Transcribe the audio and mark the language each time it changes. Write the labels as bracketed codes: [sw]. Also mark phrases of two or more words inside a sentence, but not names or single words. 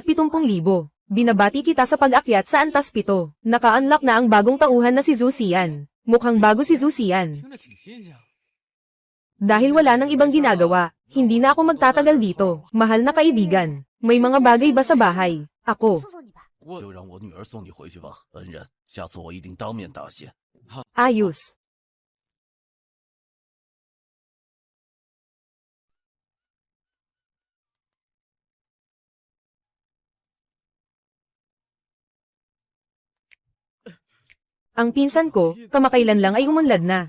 [tl] Binabati kita sa pag-akyat sa antas 7. Naka-unlock na ang bagong tauhan na si Zusian. Mukhang bago si Zusian. Dahil wala nang ibang ginagawa, hindi na ako magtatagal dito. Mahal na kaibigan, may mga bagay ba sa bahay? Ako. [zh] 就让我女儿送你回去吧，恩人，下次我一定当面答谢。 [tl] Ayos. Ang pinsan ko, kamakailan lang ay umunlad na.